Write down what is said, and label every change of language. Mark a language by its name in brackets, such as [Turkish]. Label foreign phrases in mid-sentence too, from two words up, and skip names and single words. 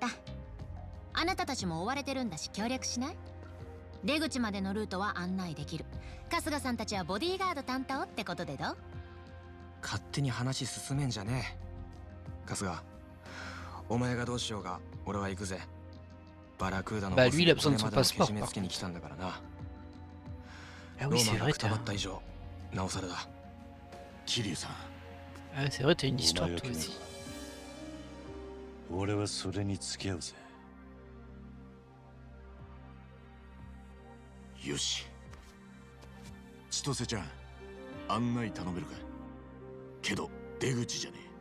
[Japanese] あなたたちも追われてるんだし協力しない？出口までのルートは案内できる。春日さんたちはボディーガード担当ってことでどう？勝手に話進めんじゃねえ。春日、お前がどうしようが俺は行くぜ。バラクーダのボス [French] lui, il a besoin de son [Japanese] これまでの [French] passeport, [Japanese] けじめつけに来たんだからな。 Ah ロ [French] oui, [Japanese] ー [French] c'est [Japanese] マンが [French] vrai, [Japanese] くた [French] t'as [Japanese] ばった以上なおさらだ。桐生さん、 [French] ah, c'est vrai, t'as une histoire [Japanese] お前が [French] toi [Japanese] 決め [French] aussi. [Japanese] ろ。俺はそれに付き合うぜ。よし。千歳ちゃん、案内頼めるか？けど出口じゃねえ。